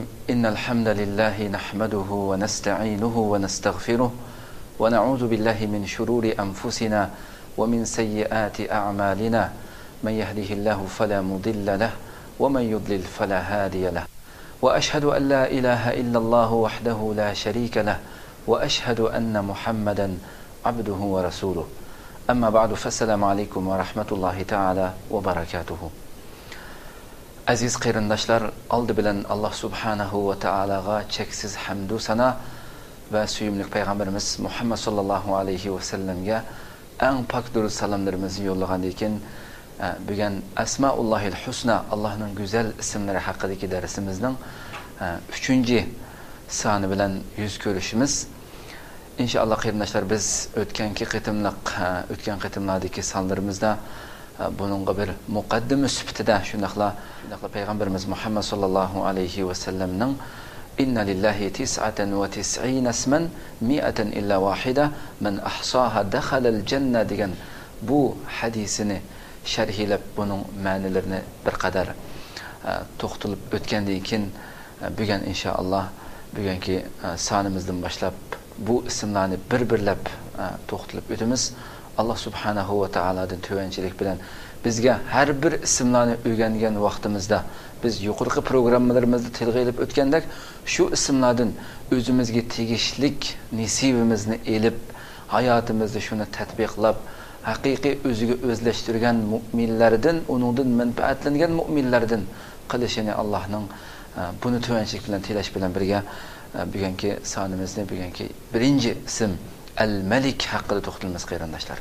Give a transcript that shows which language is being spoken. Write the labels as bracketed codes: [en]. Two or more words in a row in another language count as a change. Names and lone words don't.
[ar] إن الحمد لله نحمده ونستعينه ونستغفره ونعوذ بالله من شرور أنفسنا ومن سيئات أعمالنا، من يهده الله فلا مضل له ومن يضلل فلا هادي له، وأشهد أن لا إله إلا الله وحده لا شريك له، وأشهد أن محمدا عبده ورسوله. أما بعد، فالسلام عليكم ورحمة الله تعالى وبركاته. [uz] Aziz qarindoshlar, oldi bilan Alloh subhanahu va taolaga cheksiz hamd va sana va suyimli payg'ambarimiz Muhammad sallallohu alayhi va sallamga eng pok durud salomlarimizni yo'llagandan keyin bugun Asmaullohil Husna, Allohning go'zal ismlari haqidagi darsimizning 3-soni bilan yuz ko'rishimiz. Inshaalloh qarindoshlar, biz o'tgan qitimlardagi sonlarimizda buningga bir muqaddima sifatida shundaqla payg'ambarimiz Muhammad sallallohu alayhi va sallamning [ar] إن لله 99 اسما مائة إلا واحدة من أحصاها دخل الجنة [uz] degan bu hadisini sharhlab buning ma'nilarini bir qadar to'xtalib o'tgandan keyin bugun inshaalloh bugungi sonimizdan boshlab bu ismlarni bir-birlab to'xtalib o'tamiz. Allah subhanahu wa ta'aladan tövənçilik bilan bizga har bir ismlarni o'rgangan vaqtimizda biz yuqorqi programmalarımızda tilga ilib o'tgandek shu ismlardan o'zimizga tegishlik nasibimizni elib hayotimizda shuni tatbiqlab haqiqiy o'ziga o'zlashtirgan mu'minlardan, uningdan manfaatlangan mu'minlardan qilishini Allohning buni tövənçilik bilan tilash bilan birga bugungi sonimizni bugungi birinchi ism Al-Malik haqida to'xtalamiz qarindoshlar.